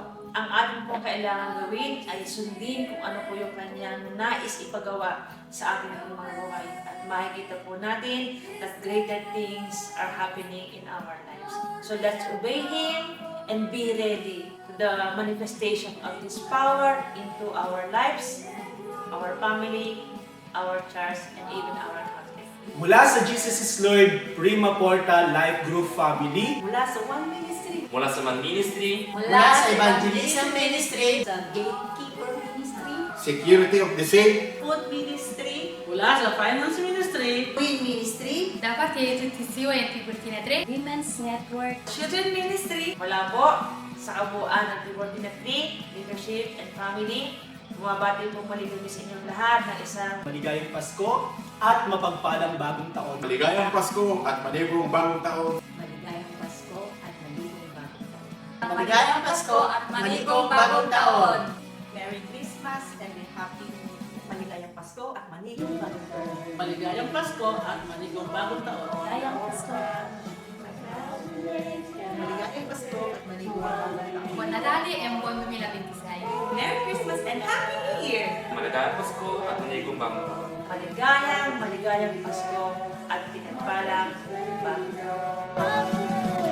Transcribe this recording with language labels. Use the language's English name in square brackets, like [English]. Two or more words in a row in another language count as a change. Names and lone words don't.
[Filipino] Ang ating pong kailangan gawin ay sundin kung ano po yung kanyang nais ipagawa sa ating mga buhay. At makikita po natin [English] that greater things are happening in our lives. So let's obey Him and be ready to the manifestation of this power into our lives, our family, our church, and even our country. [Filipino] Mula sa Jesus is Lord Prima Porta Life Group Family, Mula sa One Ministry, Mula sa Man Ministry, Mula sa Evangelism Ministry, sa Gatekeeper Ministry, Security of the Saint, Food Ministry, mula sa Finance Ministry, Queen Ministry, [Italian] Da parte di tutti i seguenti Cortina 3, [Filipino] Women's Network, Children Ministry, mula po sa kabuuan ng Tibortina 3, Leadership and Family, bumabati po muli kami sa inyong lahat ng isang maligayang Pasko at mapagpalang bagong taon. Maligayang Pasko at manibong bagong taon. maligayang Pasko at maligayang bagong taon. Maligayang Pasko at manigong bagong taon. [English] Merry Christmas and a Happy New Year. [Filipino] Maligayang Pasko at maligayang bagong taon. Maligayang Pasko at manigong bagong taon. Maligayang Pasko. Maligayang Pasko at maligayang bagong taon. [Italian] Buon Natale e un buon 2026. [English] Merry Christmas and Happy New Year! [Filipino] maligayang Pasko at manigong bagong taon. Maligayang Pasko at pinagpalang bagong taon.